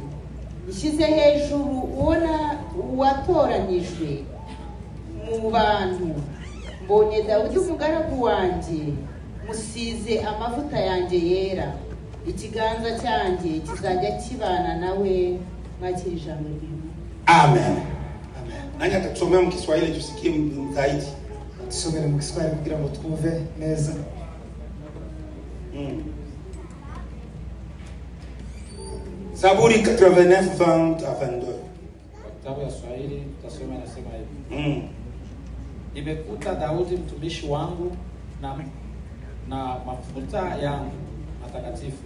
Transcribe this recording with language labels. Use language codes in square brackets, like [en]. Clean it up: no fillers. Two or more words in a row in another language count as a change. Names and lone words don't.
[rw] Nshyize hejuru ubona uwatoranyijwe mu bantu. Mbonye Dawudi umugaragu wanjye musize amavuta yanjye yera. Ikiganza cyanjye kizajya kibana nawe. Mwakira ijambo ry'Imana. [sw] Amen. Amen. Nani atatusomea mu Kiswahili tusikie zaidi? [rw] Tusomere mu Kiswahili kugira ngo twumve neza. [sw] Zaburi 89 20 à 22. Kitabu ya Swahili tutasoma inasema hivi. Nimekuta Daudi mtumishi wangu na mafuta yangu matakatifu.